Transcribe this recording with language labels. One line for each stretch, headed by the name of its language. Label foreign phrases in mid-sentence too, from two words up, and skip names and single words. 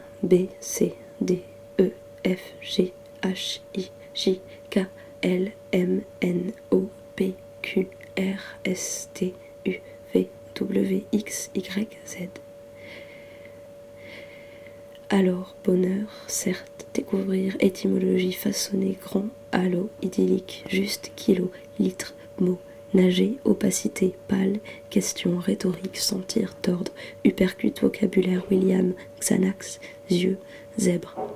French: B, C, D, E, F, G, H, I, J, K, L, M, N, O, P, Q, R, S, T, U, V, W, X, Y, Z. Alors, bonheur, certes, découvrir, étymologie, façonner, grand, halo, idyllique, juste, kilo, litre, mot, nager, opacité, pâle, question, rhétorique, sentir, tordre, uppercut, vocabulaire, William, Xanax, yeux, zèbre.